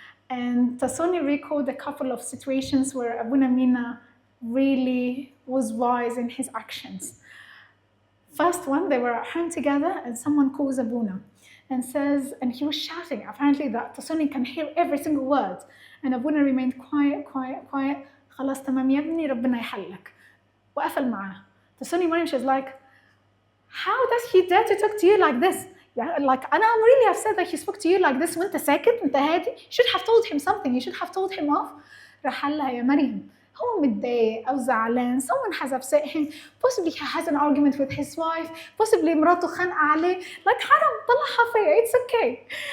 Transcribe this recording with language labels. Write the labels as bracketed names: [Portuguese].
[English] And Tasoni recalled a couple of situations where Abuna Mina really was wise in his actions. First one, they were at home together and someone calls Abuna and says, and he was shouting, apparently that Tasoni can hear every single word. And Abuna remained quiet. [Arabic] خلاص تمام يا ابني ربنا يحلك. وقفل معاه. [English] Tasoni Maryam, she was like, how does he dare to talk to you like this? Yeah, like, and I'm really upset that he spoke to you like this [Arabic] وانت ساكت, انت هادي. [English] You should have told him something, you should have told him off. [Arabic] راح قال لها يا مريم, هو متضايق أو زعلان, [English] someone has upset him, possibly he has an argument with his wife, possibly [Arabic] مراته خانقة عليه, [English] like [Arabic] حرام طلعها فيا, [English] it's okay.